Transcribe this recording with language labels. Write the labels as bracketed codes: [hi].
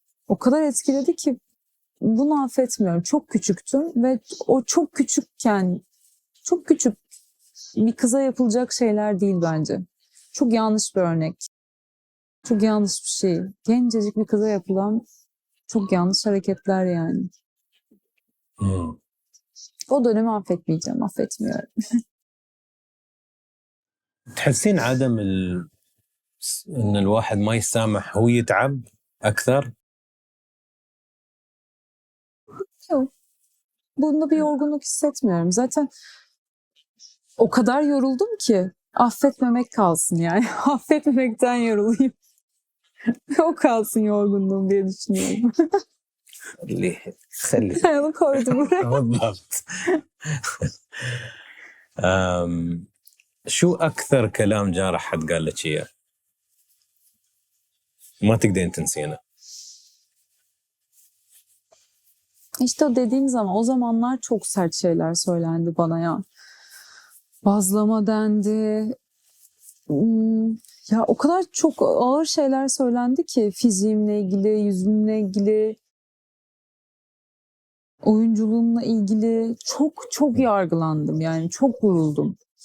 [tr] O kadar etkiledi ki bunu affetmiyorum. Çok küçüktüm ve o çok küçükken, çok küçük bir kıza yapılacak şeyler değil bence. Çok yanlış bir örnek. Çok yanlış bir şey. Gencecik bir kıza yapılan çok yanlış hareketler yani. Hı. O dönemi affetmeyeceğim, affetmiyorum. [ar] تحسين عدم ان الواحد ما يسامح هو يتعب اكثر؟ [tr] Yok. Bunda bir yorgunluk hissetmiyorum. Zaten o kadar yoruldum ki affetmemek kalsın yani. Affetmemekten yorulayım. O kalsın yorgunluğum diye düşünüyorum. [ar] اللي خلي [tr] Onu koydum buraya. [ar] بالضبط. شو اكثر كلام جارح حد قال لك اياه ما تقدرين تنسينه؟ [tr] İşte o dediğim zaman, o zamanlar çok sert şeyler söylendi bana ya. Bazlama dendi. Ya o kadar çok ağır şeyler söylendi ki fiziğimle ilgili, yüzümle ilgili, oyunculuğumla ilgili çok yargılandım yani çok vuruldum.